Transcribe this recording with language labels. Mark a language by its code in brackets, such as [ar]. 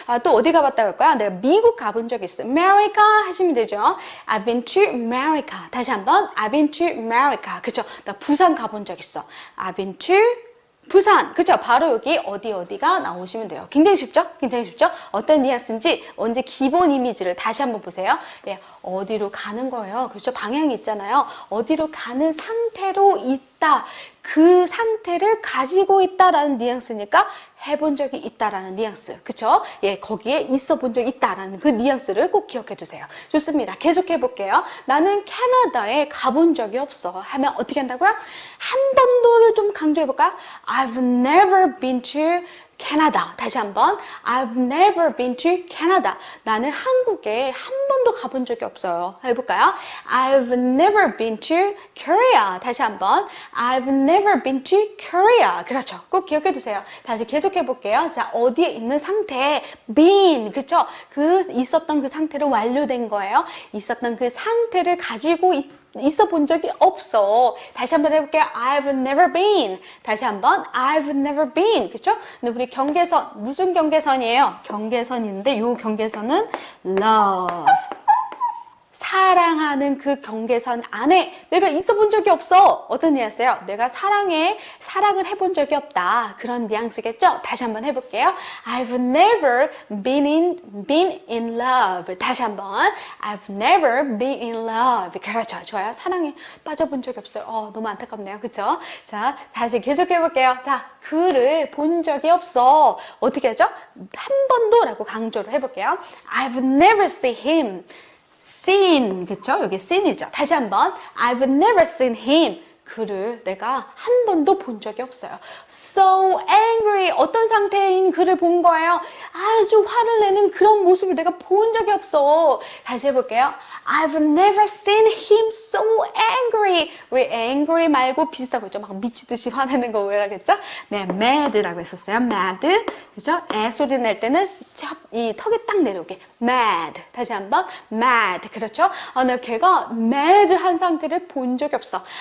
[ko] 또 어디 가봤다고 할까요? 내가 미국 가본 적 있어요. America 하시면 되죠. [en] I've been to America. [ko] 다시 한번 [en] I've been to America. [ko] 그렇죠. 나 부산 가본 적 있어. [en] I've been to 부산. [ko] 그죠? 바로 여기 어디가 나오시면 돼요. 굉장히 쉽죠? 어떤 뉘앙스인지 언제 기본 이미지를 다시 한번 보세요. 예, 어디로 가는 거예요. 그렇죠? 방향이 있잖아요. 어디로 가는 상태로 있다. 그 상태를 가지고 있다라는 뉘앙스니까 해본 적이 있다라는 뉘앙스. 그쵸? 예, 거기에 있어 본 적이 있다라는 그 뉘앙스를 꼭 기억해 두세요. 좋습니다. 계속해 볼게요. 나는 캐나다에 가본 적이 없어. 하면 어떻게 한다고요? 한 번도를 좀 강조해 볼까요? [en] I've never been to Canada. [ko] 다시 한번 [en] I've never been to Canada. [ko] 나는 한국에 한 번도 가본 적이 없어요. 해볼까요? [en] I've never been to Korea. [ko] 다시 한번 [en] I've never been to Korea. [ko] 그렇죠. 꼭 기억해 두세요. 다시 계속해 볼게요. 자, 어디에 있는 상태 been. 그렇죠? 있었던 그 상태로 완료된 거예요. 있었던 그 상태를 가지고 있어 본 적이 없어. 다시 한번 해볼게요. [en] I've never been. [ko] 다시 한번 [en] I've never been. [ko] 그렇죠? 근데 우리 경계선, 무슨 경계선이에요? 경계선인데 요 경계선은 love. 사랑하는 그 경계선 안에 내가 있어 본 적이 없어. 어떤 뉘앙스예요? 내가 사랑을 해본 적이 없다. 그런 뉘앙스겠죠? 다시 한번 해볼게요. [en] I've never been in love. [ko] 다시 한번 [en] I've never been in love. [ko] 그렇죠. 좋아요. 사랑에 빠져본 적이 없어요. 너무 안타깝네요. 그렇죠? 자, 다시 계속 해볼게요. 자, 그를 본 적이 없어. 어떻게 하죠? 한 번도 라고 강조를 해볼게요. [en] I've never seen him. seen, [ko] 그쵸? 여기 seen이죠. 다시 한번 [en] I've never seen him. [ko] 그를 내가 한 번도 본 적이 없어요. [en] So angry. [ko] 어떤 상태인 그를 본 거예요? 아주 화를 내는 그런 모습을 내가 본 적이 없어. 다시 해볼게요. [en] I've never seen him so angry. [ko] 우리 angry 말고 비슷한 거죠. 막 미치듯이 화내는 거 왜 하겠죠? 네, mad라고 했었어요. mad. 그죠? 애 소리 낼 때는 이 턱이 딱 내려오게. mad. 다시 한번 mad. 그렇죠? 나 걔가 mad 한 상태를 본 적이 없어.